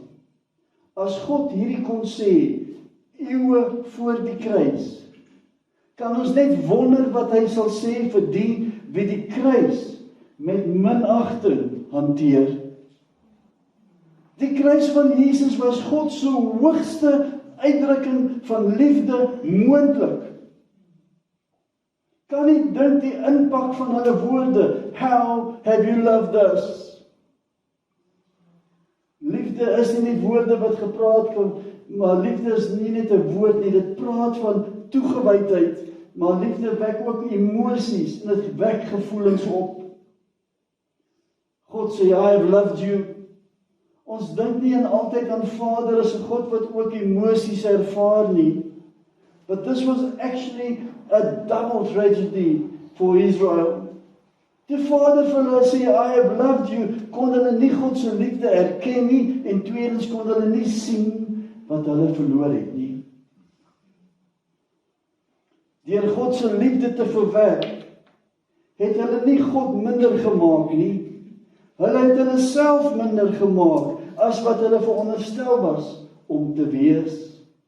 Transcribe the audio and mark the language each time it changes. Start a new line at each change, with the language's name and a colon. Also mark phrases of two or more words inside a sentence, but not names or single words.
Afrikaans: As God hierdie kon sê, eeue voor die kruis, kan ons net wonder wat hy sal sê vir die wie die kruis met minagting hanteer. Die kruis van Jesus was God se hoogste uitdrukking van liefde moontlik. Kan nie dink die impak van hulle woorde,
English: "How have you loved us?"
Afrikaans: Liefde Liefde is nie net woorde wat gepraat kan, maar liefde is nie net 'n woord nie, dit praat van toegewydheid, maar liefde wek ook emosies, en dit wek gevoelens op. God sê,
English: I have loved you.
Afrikaans: Ons dink nie altyd aan Vader as 'n God wat ook emosies ervaar nie.
English: But this was actually a double tragedy for Israel.
Afrikaans: Die Vader vir hulle sê,
English: I have loved you,
Afrikaans: kon hulle nie God se liefde erken nie, en tweedens kon hulle nie sien wat hulle verloor het nie. Deur God se liefde te verwerk, het hulle nie God minder gemaak nie. Hulle het hulle self minder gemaak, as wat hulle veronderstel was om te wees.